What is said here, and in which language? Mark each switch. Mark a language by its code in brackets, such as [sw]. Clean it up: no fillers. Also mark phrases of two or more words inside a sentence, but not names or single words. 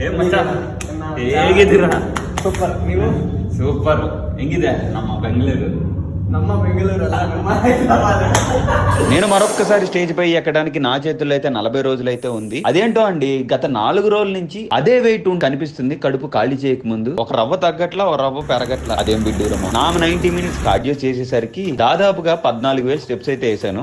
[kn] ಏ ಮಚ್ಚ ಹೇಗಿದ್ದೀರಾ? ಸೂಪರ್. ನೀವು? ಸೂಪರ್. ಹೆಂಗಿದೆ ನಮ್ಮ ಬೆಂಗಳೂರು? ನಮ್ಮ ಬೆಂಗಳೂರು ಅಲ್ಲ, ನಮ್ಮ ಹೈದರಾబాద్. [te] నేను మరొక్కసారి స్టేజ్ పై ఎక్కడానికి నా చేతుల్లో అయితే 40 రోజులైతే ఉంది. అదేంటో అండి, గత 4 రోజుల నుంచి అదే వెయిట్ కనిపిస్తుంది. కడుపు ఖాళీ చేయక ముందు ఒక రవ్వ తగ్గట్లా, ఒక రవ్వ పెరగట్లా. అదేం బిడ్డూరమో. నా 90 మినిట్స్ కార్డియో చేసేసరికి దాదాపుగా 14,000 స్టెప్స్ అయితే వేసాను.